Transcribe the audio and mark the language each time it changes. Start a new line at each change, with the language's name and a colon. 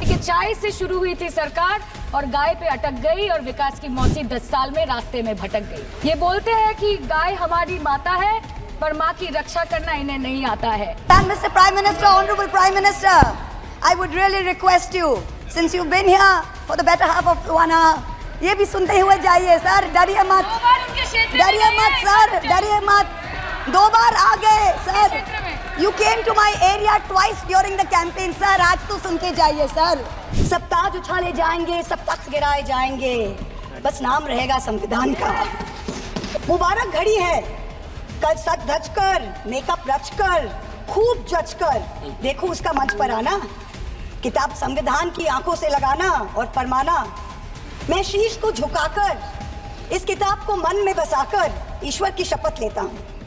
Hindi: कि चाय से शुरू हुई थी सरकार और गाय पे अटक गई और विकास की मौसी 10 साल में रास्ते में भटक गई। ये बोलते हैं कि गाय हमारी माता है, पर माँ की रक्षा करना इन्हें नहीं आता है।
English: Mr. Prime Minister, Honorable Prime Minister, I would really request you, since you've been here for the better half of 1 hour,
Hindi: ये भी सुनते हुए जाइए सर, डरिए मत, डरिए मत सर, डरिए मत। 2 बार आ गए sir,
English: You came to my area twice during the campaign
Hindi: sir, आज तो सुन के जाइए सर। सब ताज उछाले जाएंगे, सब तख्त गिराए जाएंगे, बस नाम रहेगा संविधान का। मुबारक घड़ी है, कल सच धज कर, मेकअप रच कर, खूब जच कर देखो उसका मंच पर आना, किताब संविधान की आंखों से लगाना और फरमाना, मैं शीश को झुकाकर इस किताब को मन में बसाकर ईश्वर की शपथ लेता हूँ।